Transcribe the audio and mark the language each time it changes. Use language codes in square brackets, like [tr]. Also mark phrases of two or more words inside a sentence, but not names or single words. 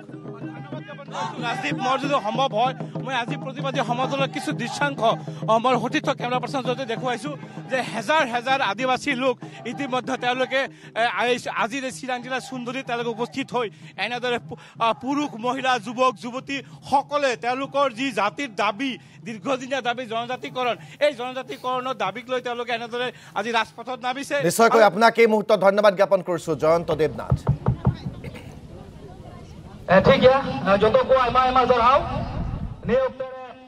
[as] ৰাজদীপ মোৰ যদি সম্ভৱ হয় মই আজি প্ৰতিবাদী সমাজৰ কিছু দৃশ্যাংশ মই সতীৰ্থ কেমেৰা পাৰ্চনৰ জৰিয়তে দেখুৱাইছোঁ যে হেজাৰ হেজাৰ আদিবাসী লোক ইতিমধ্যে তেওঁলোকে আজি চিৰাং জিলাৰ সুন্দৰী তেওঁলোকে উপস্থিত হৈ এনেদৰে পুৰুষ মহিলা যুৱক যুৱতী সকলে তেওঁলোকৰ যি জাতিৰ দাবী দীৰ্ঘদিনীয়া দাবী জনজাতিকৰণ এই জনজাতিকৰণৰ দাবীক লৈ তেওঁলোকে এনেদৰে আজি ৰাজপথত নামিছে নিশ্চয়কৈ আপোনাক এই মুহূৰ্তত ধন্যবাদ জ্ঞাপন কৰিছোঁ জয়ন্ত দেৱনাথ ठीक है जो तो को एमा एमा जराओ ने